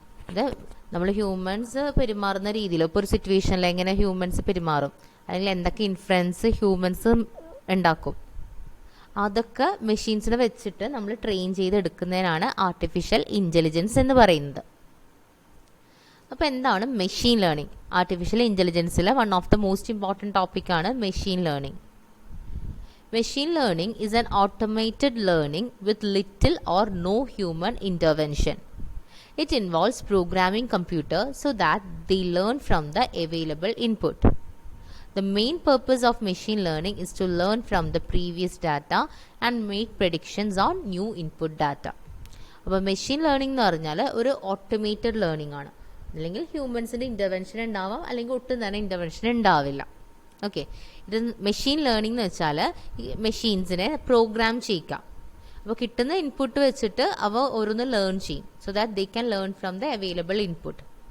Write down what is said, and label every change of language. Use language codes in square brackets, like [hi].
[ml] അത് നമ്മൾ ഹ്യൂമൻസ് പെരുമാറുന്ന രീതിയിൽ ഇപ്പോൾ ഒരു സിറ്റുവേഷനിൽ എങ്ങനെ ഹ്യൂമൻസ് പെരുമാറും, അല്ലെങ്കിൽ എന്തൊക്കെ ഇൻഫ്ലുവൻസ് ഹ്യൂമൻസ് ഉണ്ടാക്കും, അതൊക്കെ മെഷീൻസിനെ വെച്ചിട്ട് നമ്മൾ ട്രെയിൻ ചെയ്തെടുക്കുന്നതിനാണ് ആർട്ടിഫിഷ്യൽ ഇൻ്റലിജൻസ് എന്ന് പറയുന്നത്. അപ്പോൾ എന്താണ് machine learning? Artificial ഇൻ്റലിജൻസിലെ [en] one of the most important [ml] ടോപ്പിക്കാണ് machine learning. [en] Machine learning is an automated learning with little or no human intervention. It involves programming computer so that they learn from the available input. The main purpose of machine learning is to learn from the previous data and make predictions on new input data. [ml] അപ്പോൾ machine learning എന്ന് പറഞ്ഞാൽ ഒരു automated learning ആണ്. അല്ലെങ്കിൽ ഹ്യൂമൻസിൻ്റെ intervention ഉണ്ടാവാം, അല്ലെങ്കിൽ ഒട്ടും തന്നെ ഇൻ്റർവെൻഷൻ ഉണ്ടാവില്ല. ഓക്കെ, ഇത് മെഷീൻ ലേണിംഗ് എന്ന് വെച്ചാൽ മെഷീൻസിനെ പ്രോഗ്രാം ചെയ്യിക്കാം. അപ്പോൾ കിട്ടുന്ന ഇൻപുട്ട് വെച്ചിട്ട് അവ ഓരോന്ന് ലേൺ ചെയ്യും, [en] So that they can learn from the available input.